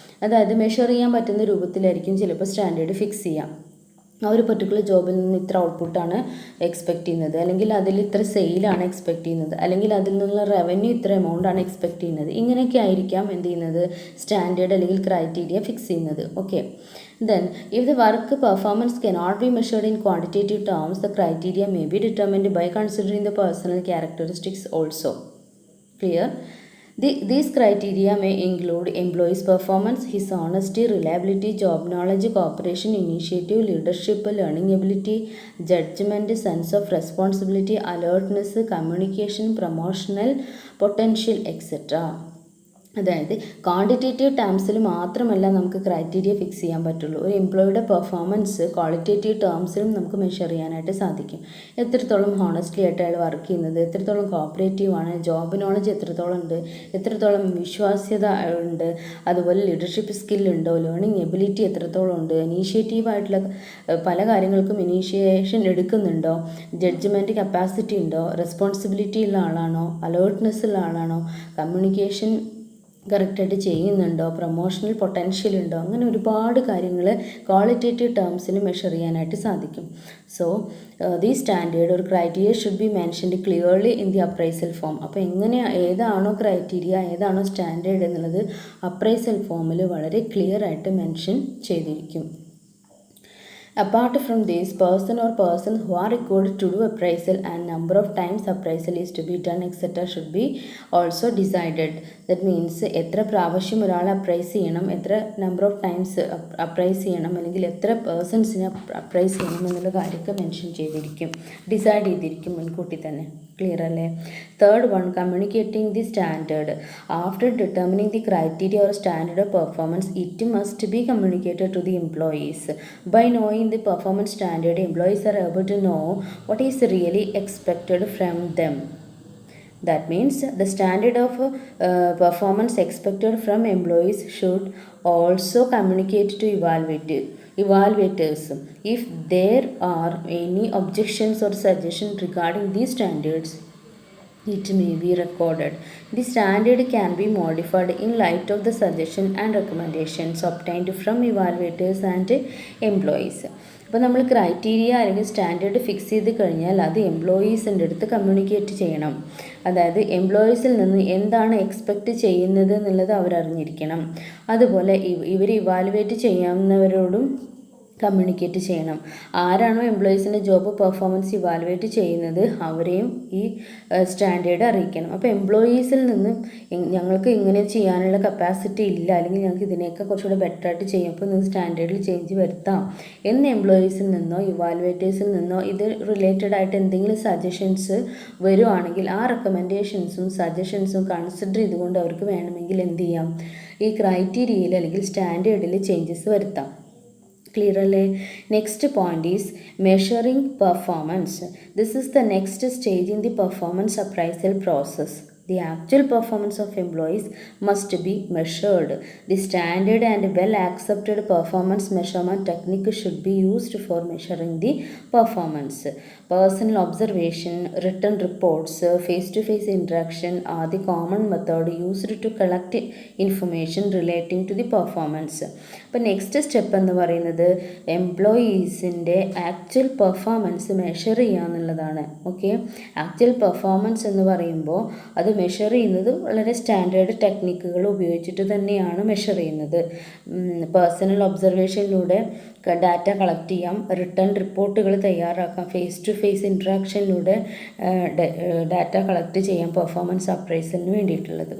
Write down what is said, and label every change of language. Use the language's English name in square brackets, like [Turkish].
[Malayalam] അതായത് മെഷർ ചെയ്യാൻ പറ്റുന്ന രൂപത്തിലായിരിക്കും ചിലപ്പോൾ സ്റ്റാൻഡേർഡ് ഫിക്സ് ചെയ്യാം. ആ ഒരു പെർട്ടിക്കുലർ ജോബിൽ നിന്ന് ഇത്ര ഔട്ട്പുട്ടാണ് എക്സ്പെക്റ്റ് ചെയ്യുന്നത്, അല്ലെങ്കിൽ അതിൽ ഇത്ര സെയിലാണ് എക്സ്പെക്റ്റ് ചെയ്യുന്നത്, അല്ലെങ്കിൽ അതിൽ നിന്നുള്ള റവന്യൂ ഇത്ര എമൗണ്ടാണ് എക്സ്പെക്റ്റ് ചെയ്യുന്നത്. ഇങ്ങനെയൊക്കെ ആയിരിക്കാം എന്ത് ചെയ്യുന്നത്, സ്റ്റാൻഡേർഡ് അല്ലെങ്കിൽ ക്രൈറ്റീരിയ ഫിക്സ് ചെയ്യുന്നത്. Okay. [English] Then, if the work performance cannot be measured in quantitative terms, the criteria may be determined by considering the personal characteristics also. Clear? These criteria may include employee's performance, his honesty, reliability, job knowledge, cooperation, initiative, leadership, learning ability, judgment, sense of responsibility, alertness, communication, promotional potential, etc. [Malayalam] അതായത് quantitative ടേംസിൽ മാത്രമല്ല നമുക്ക് criteria fix ചെയ്യാൻ പറ്റുള്ളൂ. ഒരു എംപ്ലോയിയുടെ performance qualitative ടേംസിലും നമുക്ക് measure ചെയ്യാനായിട്ട് സാധിക്കും. എത്രത്തോളം ഹോണസ്റ്റ്ലി ആയിട്ട് അയാൾ വർക്ക് ചെയ്യുന്നത്, എത്രത്തോളം കോപ്പറേറ്റീവ് ആണ്, ജോബ് നോളജ് എത്രത്തോളം ഉണ്ട്, എത്രത്തോളം വിശ്വാസ്യത ഉണ്ട്, അതുപോലെ ലീഡർഷിപ്പ് സ്കില്ലുണ്ടോ, ലേണിംഗ് എബിലിറ്റി എത്രത്തോളം ഉണ്ട്, ഇനീഷ്യേറ്റീവായിട്ടുള്ള പല കാര്യങ്ങൾക്കും ഇനീഷ്യേഷൻ എടുക്കുന്നുണ്ടോ, ജഡ്ജ്മെൻറ്റ് കപ്പാസിറ്റി ഉണ്ടോ, റെസ്പോൺസിബിലിറ്റി ഉള്ള ആളാണോ, അലേർട്ട്നെസ് ഉള്ള ആളാണോ, കമ്മ്യൂണിക്കേഷൻ കറക്റ്റായിട്ട് ചെയ്യുന്നുണ്ടോ, പ്രൊമോഷണൽ പൊട്ടൻഷ്യൽ ഉണ്ടോ, അങ്ങനെ ഒരുപാട് കാര്യങ്ങൾ ക്വാളിറ്റേറ്റീവ് ടേംസിൽ മെഷർ ചെയ്യാനായിട്ട് സാധിക്കും. [English] So the standard ഒരു criteria should be mentioned clearly in the appraisal form. [Malayalam] അപ്പോൾ ഏതാണോ ക്രൈറ്റീരിയ, ഏതാണോ സ്റ്റാൻഡേർഡ് എന്നുള്ളത് അപ്രൈസൽ ഫോമിൽ വളരെ ക്ലിയർ ആയിട്ട് മെൻഷൻ ചെയ്തിരിക്കും. [English] Apart from this, person or persons who are required to do appraisal and number of times appraisal is to be done etc. should be also decided. That means [Malayalam] എത്ര പ്രാവശ്യം ഒരാൾ appraise ചെയ്യണം, എത്ര number of times appraise ചെയ്യണം, അല്ലെങ്കിൽ എത്ര പേഴ്സൺസിനെ appraise ചെയ്യണം എന്നുള്ള കാര്യമൊക്കെ മെൻഷൻ ചെയ്തിരിക്കും, ഡിസൈഡ് ചെയ്തിരിക്കും മുൻകൂട്ടി തന്നെ. ക്ലിയർ അല്ലേ? [English] Third one, communicating the standard. After determining the criteria or standard of performance, it must be communicated to the employees. By knowing the performance standard, employees are able to know what is really expected from them. That means the standard of performance expected from employees should also communicate to evaluators. If there are any objections or suggestions regarding these standards, it may be recorded. The standard can be modified in light of the suggestion and recommendations obtained from evaluators and employees. [Malayalam] അപ്പോൾ നമ്മൾ criteria അല്ലെങ്കിൽ standard fix ചെയ്ത് കഴിഞ്ഞാൽ അത് എംപ്ലോയീസിൻ്റെ അടുത്ത് communicate ചെയ്യണം. അതായത് എംപ്ലോയീസിൽ നിന്ന് എന്താണ് എക്സ്പെക്റ്റ് ചെയ്യുന്നത് എന്നുള്ളത് അവരറിഞ്ഞിരിക്കണം. അതുപോലെ ഇവർ ഇവാലുവേറ്റ് ചെയ്യാവുന്നവരോടും കമ്മ്യൂണിക്കേറ്റ് ചെയ്യണം. ആരാണോ എംപ്ലോയീസിൻ്റെ ജോബ് പെർഫോമൻസ് ഇവാലുവേറ്റ് ചെയ്യുന്നത് അവരെയും ഈ സ്റ്റാൻഡേർഡ് അറിയിക്കണം. അപ്പോൾ എംപ്ലോയീസിൽ നിന്നും ഞങ്ങൾക്ക് ഇങ്ങനെ ചെയ്യാനുള്ള കപ്പാസിറ്റി ഇല്ല, അല്ലെങ്കിൽ ഞങ്ങൾക്ക് ഇതിനേക്കാൾ കുറച്ചുകൂടെ ബെറ്ററായിട്ട് ചെയ്യും, അപ്പോൾ നിങ്ങൾ സ്റ്റാൻഡേർഡിൽ ചേഞ്ച് വരുത്താം എന്ന് എംപ്ലോയീസിൽ നിന്നോ ഇവാലുവേറ്റേഴ്സിൽ നിന്നോ ഇത് റിലേറ്റഡ് ആയിട്ട് എന്തെങ്കിലും സജഷൻസ് വരുവാണെങ്കിൽ ആ റെക്കമെൻഡേഷൻസും സജഷൻസും കൺസിഡർ ചെയ്തുകൊണ്ട് അവർക്ക് വേണമെങ്കിൽ എന്ത് ചെയ്യാം, ഈ ക്രൈറ്റീരിയയിൽ അല്ലെങ്കിൽ സ്റ്റാൻഡേർഡിൽ ചേഞ്ചസ് വരുത്താം. [English] Clear alle? Next point is measuring performance. This is the next stage in the performance appraisal process. The actual performance of employees must be measured. The standard and well accepted performance measurement technique should be used for measuring the performance. Personal observation, written reports, face-to-face interaction are the common method used to collect information relating to the performance. [Malayalam] അപ്പോൾ next step എന്ന് പറയുന്നത് എംപ്ലോയീസിൻ്റെ actual performance measure ചെയ്യുക എന്നുള്ളതാണ്. Okay, actual performance എന്ന് പറയുമ്പോൾ അത് measure ചെയ്യുന്നത് വളരെ സ്റ്റാൻഡേർഡ് ടെക്നിക്കുകൾ ഉപയോഗിച്ചിട്ട് തന്നെയാണ് മെഷർ ചെയ്യുന്നത്. പേഴ്സണൽ ഒബ്സർവേഷനിലൂടെ ഡാറ്റ കളക്ട് ചെയ്യാം, റിട്ടേൺ റിപ്പോർട്ടുകൾ തയ്യാറാക്കാം, face to face ഇൻട്രാക്ഷനിലൂടെ data collect ചെയ്യാം പെർഫോമൻസ് അപ്രൈസലിന് വേണ്ടിയിട്ടുള്ളത്.